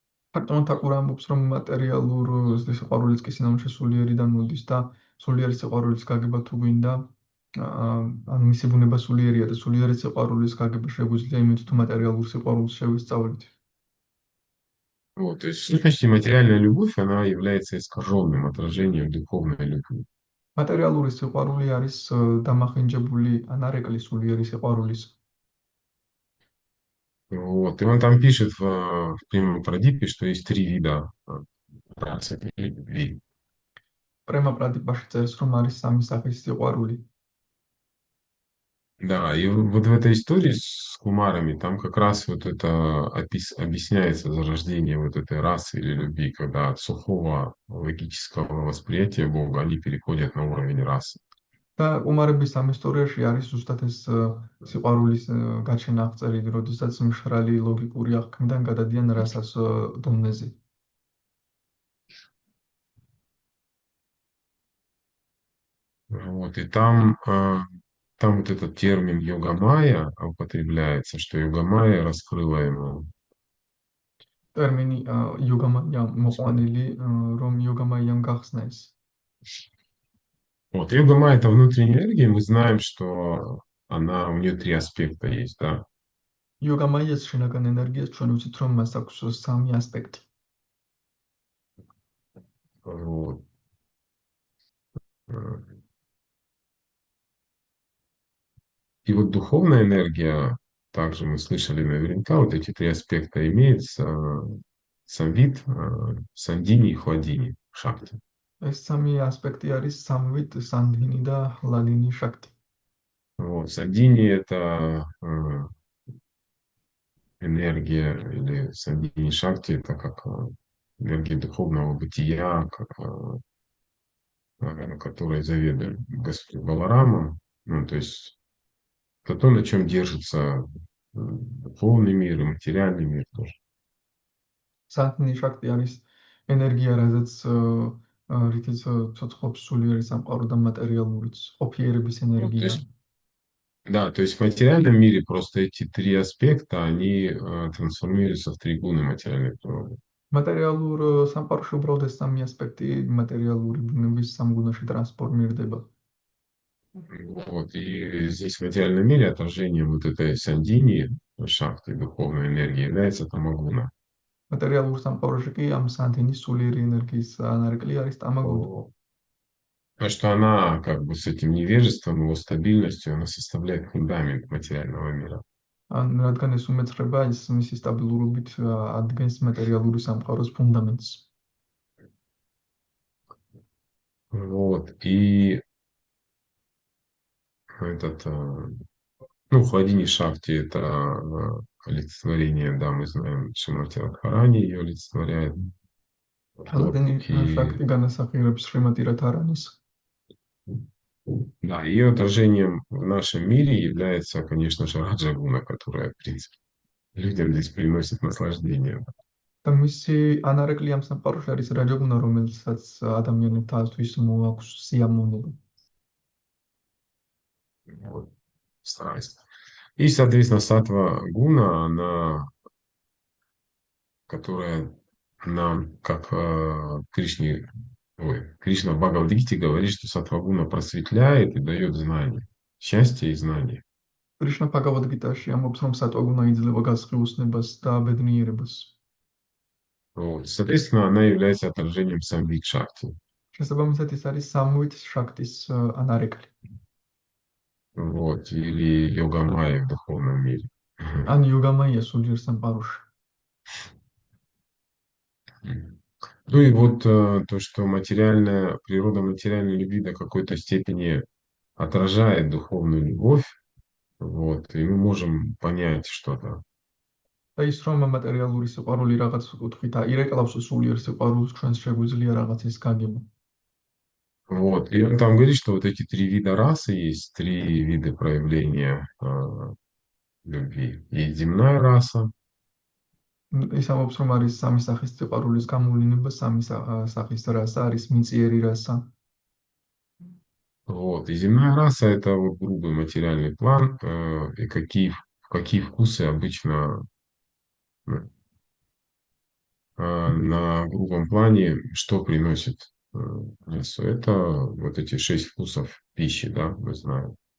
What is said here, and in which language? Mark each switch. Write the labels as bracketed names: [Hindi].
[Georgian] ფაქტობრივად თაკურა ამბობს, რომ მატერიალურ სიყვარულიც კი სინამდვილეში სულიერიდან მოდის და სულიერი სიყვარულის გაგება თუ გვინდა, ანუ მისი ბუნება სულიერია და სულიერი სიყვარულის გაგება შეგვიძლია იმით თუ მატერიალურ სიყვარულს შევისწავლით. [Russian] Вот, то есть, в сущности, материальная любовь, она является искаженным отражением духовной любви. [Georgian] მატერიალური სიყვარული არის დამახინჯებული ან არეკლი სულიერი სიყვარულის. [Russian] Вот, и он там пишет в Према Прадипе, что есть три вида расы любви. [Georgian] პრემა პრადიპაში წერს, რომ არის სამი სახის სიყვარული. [Russian] Да, и вот в этой истории с кумарами там как раз вот это объясняется зарождение вот этой расы или любви, когда от сухого логического восприятия Бога они переходят на уровень расы. [Georgian] და კუმარების ამ ისტორიაში არის ზუსტად ეს სიყვარულის გაჩენა აღწერილი, როდესაც მშრალი ლოგიკური აღქმიდან გადადიან რასას დონეზე. [Russian] Вот, и там вот этот термин йога-майя употребляется, что йога-майя раскрыла ему. [Georgian] ტერმინი იოგამაია მოყვანილი, რომ იოგამაიამ გახსნა ეს. [Russian] Вот, йога-майя — это внутренняя энергия, мы знаем, что у нее три аспекта есть, да. [Georgian] იოგამაიას შინაგან ენერგიას ჩვენ ვიცით, რომ მას აქვს სამი ასპექტი. [Russian] Вот. И вот духовная энергия, также мы слышали наверняка, вот эти три аспекта имеет самвид, сандини и хладини, шакти. [Georgian] ეს სამი ასპექტი არის სამვით, სანდინი და ჰლადინი შაქტი. [Russian] Вот, сандини — это энергия, или сандини шакти — это как энергия духовного бытия, которой заведует Господь Баларама. Ну, то есть это то, на чем держится духовный мир и материальный мир тоже. [Georgian] სანდინი შაქტი არის ენერგია, რაზეც რითიც ცოცხლობს სულიერი სამყარო და მატერიალურიც, ყოფიერების [Russian] Вот, то [Georgian] ენერგია. [Russian] есть, да, то есть в материальном мире просто эти три аспекта, они трансформируются в три гуны материальной природы. [Georgian] მატერიალურ სამყაროში უბრალოდ ეს სამი ასპექტი მატერიალური ბუნების სამგუნოში ტრანსფორმირდება. [Russian] Вот, и здесь в материальном мире отражением вот этой сандини, шахты духовной энергии является тамагуна. [Georgian] მატერიალურ სამყაროში კი ამ სანდინის სულიერი ენერგიის ანარკლი არის ტამაგუნა. [Russian] Потому что она как бы с этим невежеством, его стабильностью, она составляет фундамент материального мира. [Georgian] ან რადგან ეს უმეცრება, ის მისი სტაბილურობით ადგენს მატერიალური სამყაროს ფუნდამენტს. [Russian] Вот. И этот, ну, Хладини Шакти — это олицетворение, да, мы знаем, Шримати Радхарани ее олицетворяет. Вот. [Georgian] ქალადენი [Russian] И [Georgian] შაქტი განასახიერებს შრიმატი რადჰარანის. [Russian] да, ее отражением в нашем мире является, конечно же, Раджагуна, которая, в принципе, людям здесь приносит наслаждение. [Georgian] და მისი ანარეკლი ამ სამყაროში არის რაჯაგუნა, რომელსაც ადამიანებთათვის მოაქვს სიამოვნება. [Russian] Вот. Страсть. И, соответственно, сатва гуна, она, которая нам, как Кришна в Бхагавад-гите говорит, что сатва гуна просветляет и дает знания, счастье и знания. [Georgian] კრიშნა ბჰაგავად-გიტაში ამბობს, რომ სატვაგუნა იძლევა გასხიუსნებას და ბედნიერებას. [Russian] Вот. Соответственно, она является отражением самвик шакти. [Georgian] შესაბამისად, ის არის სამვით შაქტის ანარეკლი. [Russian] Вот. Или йога майя в духовном мире. [Georgian] ან იოგამაია სულიერ სამყაროში. [Russian] Ну и вот то, что природа материальной любви до какой-то степени отражает духовную любовь, вот, и мы можем понять что-то. [Georgian] და ის რომ მატერიალური სიყვარული რაღაც კუთხით აირეკლავს სულიერ სიყვარულს, ჩვენს შეგვიძლია რაღაცის გაგება. [Russian] Вот. И он там говорит, что вот эти три вида расы есть, три вида проявления любви. Есть земная раса, [Georgian] ის ამბობს, რომ არის სამი სახის სიყვარულის გამოვლენა, სამი სახის რასა, არის მიწიერი раса. [Russian] вот. И земная раса — это вот грубый материальный план, и в какие вкусы обычно на грубом плане, что приносит мясо. Это вот эти 6 вкусов пищи, да, мы знаем.